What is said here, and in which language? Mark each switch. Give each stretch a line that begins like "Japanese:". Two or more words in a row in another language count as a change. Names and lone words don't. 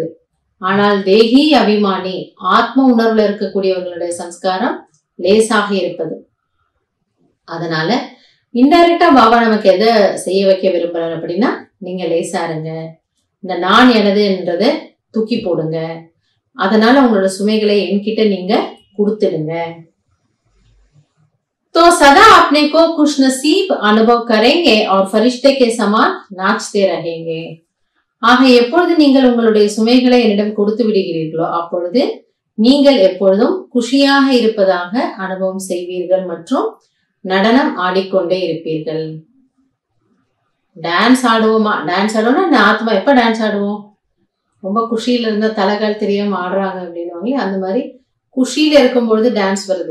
Tamil: ஆனால் தேகி அபிமானி ஆத்ம உணர்வுல இருக்கக்கூடியவர்களுடைய சம்ஸ்காரம் லேசாக இருப்பது. அதனால இன்டைரக்டா பாபா நமக்கு எதை செய்ய வைக்க விரும்புறாரு அப்படின்னா, நீங்க லேசா இருங்க, இந்த நான் எனதுன்றத தூக்கி போடுங்க, அதனால உங்களோட சுமைகளை என்கிட்ட நீங்க கொடுத்துடுங்க.
Hindi: तो सदा अपने को खुशनसीब अनुभव करेंगे और फरिश्ते के समान नाचते रहेंगे.
Tamil: ஆக எப்பொழுது நீங்கள் உங்களுடைய சுமைகளை என்னிடம் கொடுத்து விடுகிறீர்களோ அப்பொழுது நீங்கள் எப்பொழுதும் குஷியாக இருப்பதாக அனுபவம் செய்வீர்கள் மற்றும் நடனம் ஆடிக்கொண்டே இருப்பீர்கள். டான்ஸ் ஆடுவோமா? டான்ஸ் ஆடுவோம்னா ஆத்மா எப்ப டான்ஸ் ஆடுவோம்? ரொம்ப குஷியில இருந்தா தலைகால் தெரியாம ஆடுறாங்க அப்படின்னு அந்த மாதிரி குஷியில இருக்கும் பொழுது டான்ஸ் வருது.